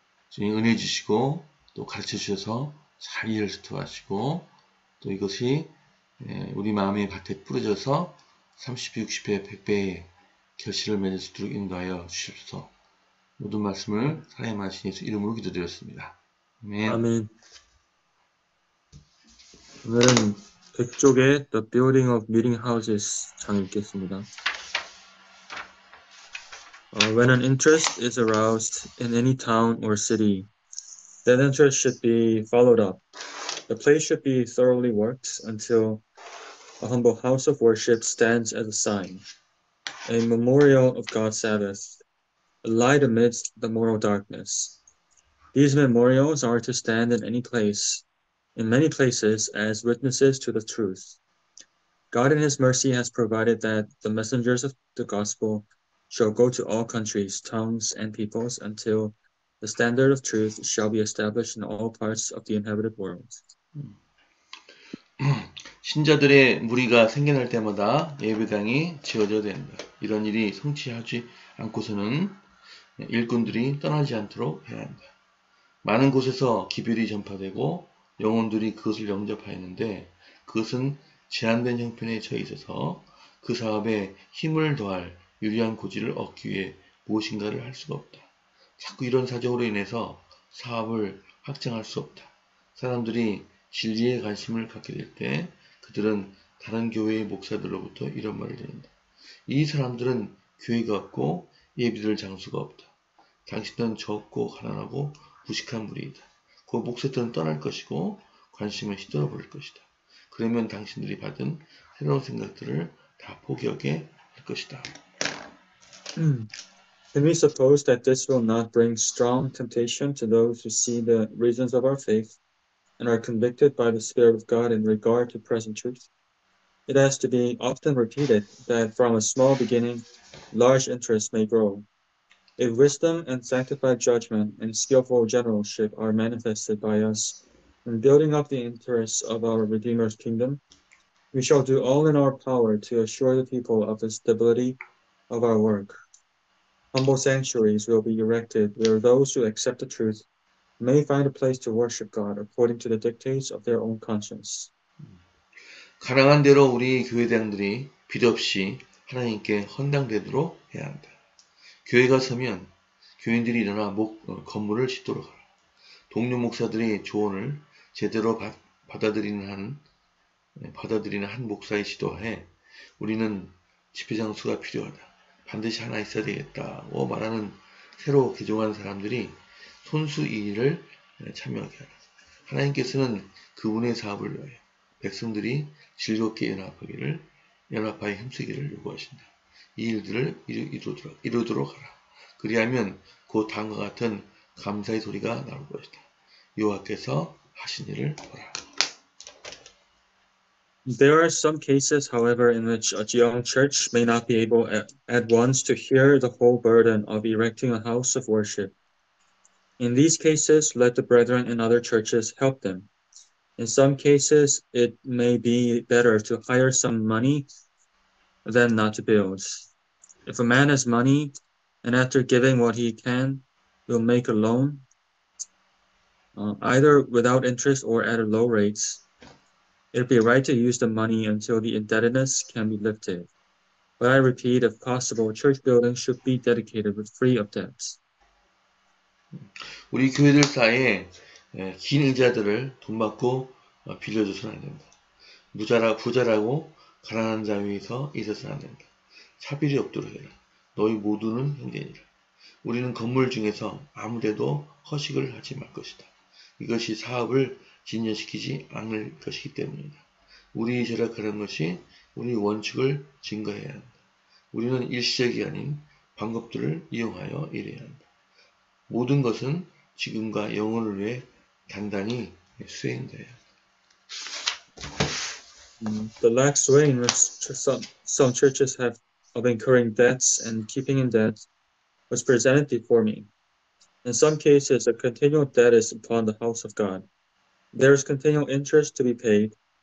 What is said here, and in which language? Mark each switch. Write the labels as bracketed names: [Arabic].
[Korean] 주님 은혜 주시고 또 가르쳐 주셔서 잘 이해할 수 있도록 하시고, 또 이것이 우리 마음의 밭에 뿌려져서 30배, 60배, 100배의 결실을 맺을 수 있도록 인도하여 주십시오. 모든 말씀을 사랑의 마신 예수 이름으로 기도드렸습니다. 아멘. 아멘. 오늘은 백족의 The Building of Meeting Houses 장 읽겠습니다. [English] When an interest is aroused in any town or city, that interest should be followed up. The place should be thoroughly worked until a humble house of worship stands as a sign, a memorial of God's Sabbath, a light amidst the moral darkness. These memorials are to stand in many places, as witnesses to the truth. God in His mercy has provided that the messengers of the gospel shall go to all countries, tongues, and peoples until the standard of truth shall be established in all parts of the inhabited world. [Korean] 신자들의 무리가 생겨날 때마다 예배당이 지어져야 된다. 이런 일이 성취하지 않고서는 일꾼들이 떠나지 않도록 해야 한다. 많은 곳에서 기별이 전파되고 영혼들이 그것을 영접하였는데 그것은 제한된 형편에 처해 있어서 그 사업에 힘을 더할 유리한 고지를 얻기 위해 무엇인가를 할 수가 없다. 자꾸 이런 사정으로 인해서 사업을 확장할 수 없다. 사람들이 진리에 관심을 갖게 될 때 그들은 다른 교회의 목사들로부터 이런 말을 듣는다. 이 사람들은 교회가 없고 예배드릴 장소가 없다. 당신은 적고 가난하고 무식한 무리이다. 그 목사들은 떠날 것이고 관심을 휘둘러 버릴 것이다. 그러면 당신들이 받은 새로운 생각들을 다 포기하게 할 것이다. [English] Can we suppose that this will not bring strong temptation to those who see the reasons of our faith and are convicted by the Spirit of God in regard to present truth? It has to be often repeated that from a small beginning, large interest may grow. If wisdom and sanctified judgment and skillful generalship are manifested by us in building up the interests of our Redeemer's kingdom, we shall do all in our power to assure the people of the stability of our work. Humble sanctuaries will be erected where those who accept the truth may find a place to worship God according to the dictates of their own conscience. [Korean] 가능한 대로 우리 교회당들이 빌없이 하나님께 헌당되도록 해야 한다. 교회가 서면 교인들이 일어나 건물을 짓도록 하라. 동료 목사들이 조언을 제대로 받아들이는 한 목사의 지도하에 우리는 집회 장소가 필요하다. 반드시 하나 있어야 되겠다고 말하는 새로 개종한 사람들이 손수 이 일을 참여하게 하라. 하나님께서는 그분의 사업을 위하여 백성들이 즐겁게 연합하여 힘쓰기를 요구하신다. 이 일들을 이루도록 하라. 그리하면 곧 다음과 같은 감사의 소리가 나올 것이다. 여호와께서 하신 일을 보라. [English] There are some cases, however, in which a young church may not be able at once to hear the whole burden of erecting a house of worship. In these cases, let the brethren in other churches help them. In some cases, it may be better to hire some money than not to build. If a man has money and after giving what he can will make a loan, either without interest or at a low rate, it would be right to use the money until the indebtedness can be lifted. But I repeat, if possible, church buildings should be dedicated with free of debts. [Korean] 우리 교회들 사이에 긴 의자들을 돈 받고 빌려줘서는 안 된다. 부자라고 가난한 자 위에서 있어서는 안 된다. 차별이 없도록 해라. 너희 모두는 형제니라. 우리는 건물 중에서 아무데도 허식을 하지 말 것이다. 이것이 사업을 진전시키지 않을 것이기 때문이다. 우리 절약하는 것이 우리 원칙을 증거해야 한다. 우리는 일시적이 아닌 방법들을 이용하여 일해야 한다. 모든 것은 지금과 영혼을 위해 단단히 수행돼야 한다. [English] The lax way in which some churches have of incurring debts and keeping in debt was presented before me. In some cases, a continual debt is upon the house of God. There is continual interest to be paid,